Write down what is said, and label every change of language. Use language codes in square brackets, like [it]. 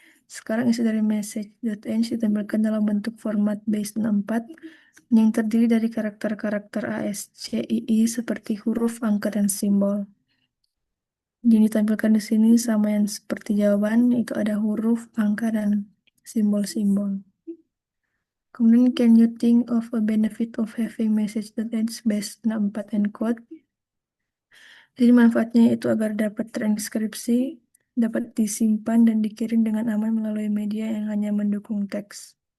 [id] Sekarang isi dari message.enc ditampilkan dalam bentuk format base 64 yang terdiri dari karakter-karakter ASCII seperti huruf, angka, dan simbol. Yang ditampilkan di sini sama yang seperti jawaban, itu ada huruf, angka, dan simbol-simbol. [en] Kemudian, can you think of a benefit of having message.enc base 64 encode? [id] Jadi manfaatnya itu agar dapat terenkripsi, dapat disimpan dan dikirim dengan aman melalui media yang hanya mendukung teks.